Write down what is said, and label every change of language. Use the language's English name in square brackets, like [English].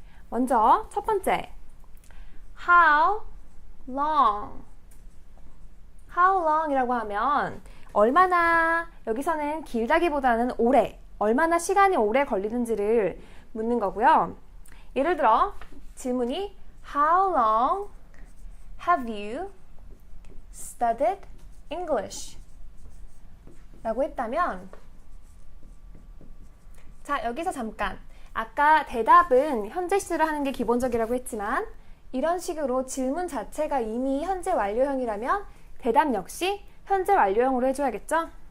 [Korean] 먼저 첫 번째, how long. how long 이라고 하면 얼마나, 여기서는 길다기보다는 오래, 얼마나 시간이 오래 걸리는지를 묻는 거고요. 예를 들어 질문이 [English] How long have you studied English? [Korean] 라고 했다면, 자, 여기서 잠깐, 아까 대답은 현재 시제를 하는 게 기본적이라고 했지만 이런 식으로 질문 자체가 이미 현재 완료형이라면 대답 역시 현재 완료형으로 해줘야겠죠?